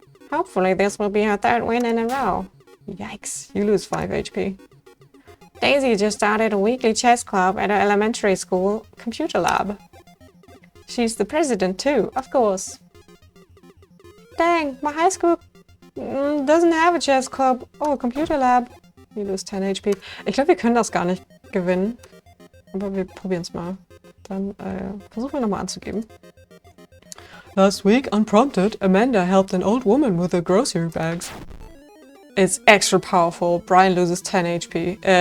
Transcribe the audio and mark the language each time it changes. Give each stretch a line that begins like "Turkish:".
English: Hopefully this will be her 3rd win in a row. Yikes, you lose 5 HP. Daisy just started a weekly chess club at her elementary school computer lab. She's the president too, of course. Dang, my high school doesn't have a chess club. Oh, computer lab. You lose 10 HP.
German: Ich glaube, wir können das gar nicht gewinnen. Aber wir probieren es mal. Dann versuchen wir nochmal anzugeben.
English: Last week, unprompted, Amanda helped an old woman with her grocery bags. It's extra powerful. Brian loses 20 HP.